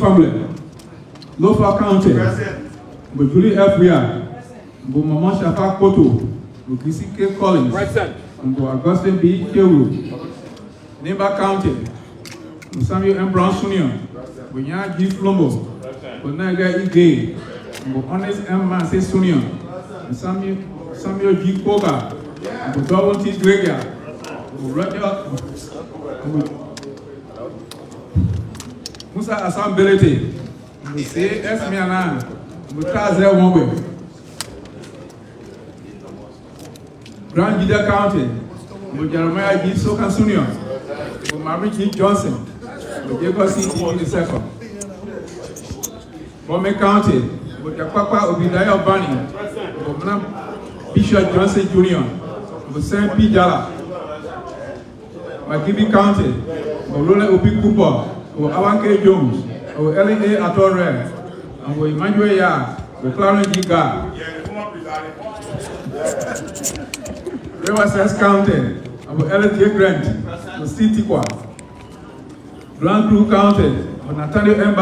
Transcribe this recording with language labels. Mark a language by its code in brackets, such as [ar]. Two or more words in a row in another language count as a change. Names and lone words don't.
[en] Family, Lofa County, Julie F. Weir, Mama Shafa Koto, Kisi K. Collins, present, Augustine B. Kewu, Nimba County, Samuel M. Brown Sr., Bunya G. Flombo, Bonaga E. Gay, Honest M. Massey Sr., Samuel G. Koga, Double T. Gregia, Roger Musa Assembly, C. S. Miana, Mutaze Wombe, Grand Gida County, Jeremiah G. Sokan Sr., Mary G. Johnson, Jacob C. E. II, Bome County, Jakapa Obidaya Bani, Bishop Johnson Jr., Saint P. Jala, Makibi County, Role Obi Cooper, Awanke Jones, L.A. Atore, and Emmanuel Yard, Clarence G. Gar, Riverside County, L.A. Grant, City Qua, Grand Blue County, Nathaniel M.